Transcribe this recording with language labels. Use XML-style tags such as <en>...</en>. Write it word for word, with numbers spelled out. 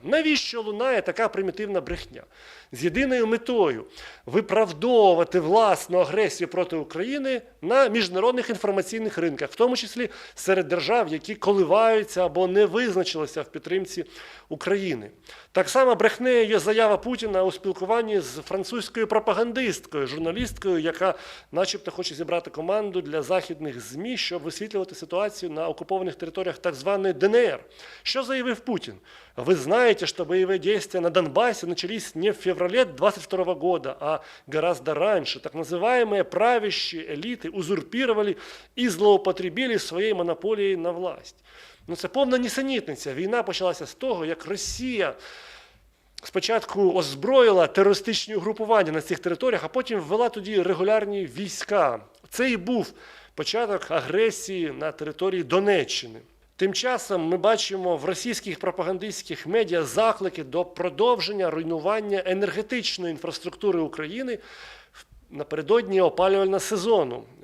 <uk>Навіщо лунає така примітивна брехня? З єдиною метою – виправдовувати власну агресію проти України на міжнародних інформаційних ринках, в тому числі серед держав, які коливаються або не визначилися в підтримці України. Так само брехнею є заява Путіна у спілкуванні з французькою пропагандисткою, журналісткою, яка начебто хоче зібрати команду для західних ЗМІ, щоб висвітлювати ситуацію на окупованих територіях так званої ДНР. Що заявив Путін?</uk> <ru>Вы знаете, что боевые действия на Донбассе начались не в феврале двадцать второго года, а гораздо раньше. Так называемые правящие элиты узурпировали и злоупотребили своей монополией на власть.</ru> <uk>Ну це повна нісенітниця. Війна почалася з того, як Росія спочатку озброїла терористичні угрупування на цих територіях, а потім ввела туди регулярні війська. Це і був початок агресії на території Донеччини. Тим часом ми бачимо в російських пропагандистських медіа заклики до продовження руйнування енергетичної інфраструктури України напередодні опалювального сезону.</uk>